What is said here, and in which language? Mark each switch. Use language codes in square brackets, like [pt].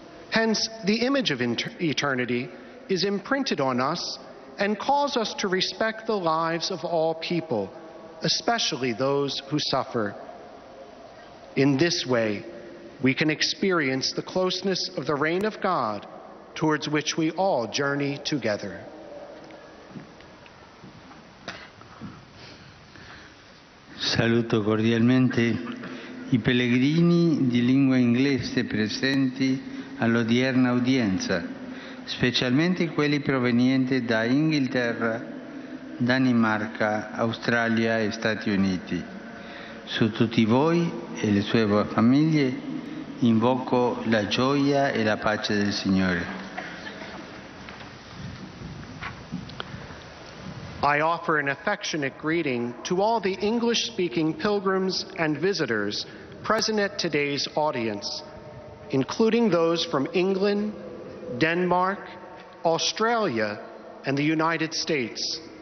[en] Hence, the image of eternity is imprinted on us and calls us to respect the lives of all people, especially those who suffer. In this way, we can experience the closeness of the reign of God towards which we all journey together. [it] Saluto cordialmente i pellegrini di lingua inglese presenti all'odierna udienza, specialmente quelli provenienti da Inghilterra, Danimarca, Australia e Stati Uniti. Su tutti voi e le sue famiglie invoco la gioia e la pace del Signore. [en] I offer an affectionate greeting to all the English-speaking pilgrims and visitors present at today's audience, including those from England, Denmark, Australia, and the United States.